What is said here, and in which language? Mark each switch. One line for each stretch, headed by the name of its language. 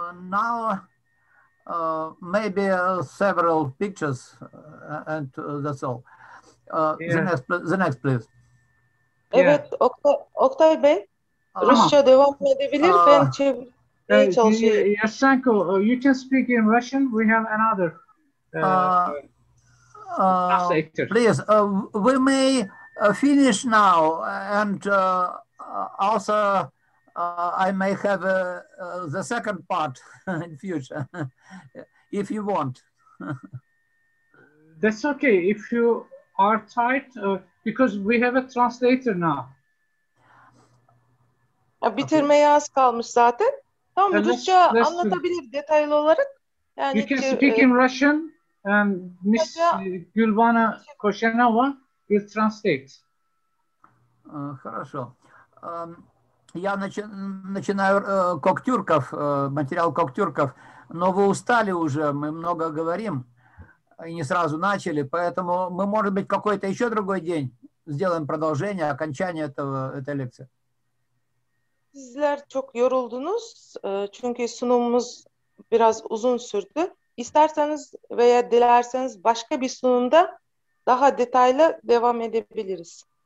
English: Now maybe several pictures and that's all. Yeah. The next, please.
Turkish: Evet, Oktay Bey, Rusça devam edebilir. Ben çevirmeye çalışıyorum.
English: Yasenko, you can speak in Russian. We have another translator. Please, we may finish now, and also I may have the second part in future, if you want. That's okay if you are tight, because we have a translator now.
Turkish: Bitirmeye az kalmış zaten. Tamam, Rusça anlatabilir detaylı olarak. Yani
English: you can speak in Russian and Miss Gülbana Koshenova will translate.
Russian: Хорошо. Я начинаю Коктюрков, материал Коктюрков, но вы устали уже, мы много говорим и не сразу начали, поэтому мы, может быть, какой-то еще другой день сделаем продолжение, окончание этой лекции.
Turkish: Sizler çok yoruldunuz çünkü sunumumuz biraz uzun sürdü. İsterseniz veya dilerseniz başka bir sunumda daha detaylı devam edebiliriz.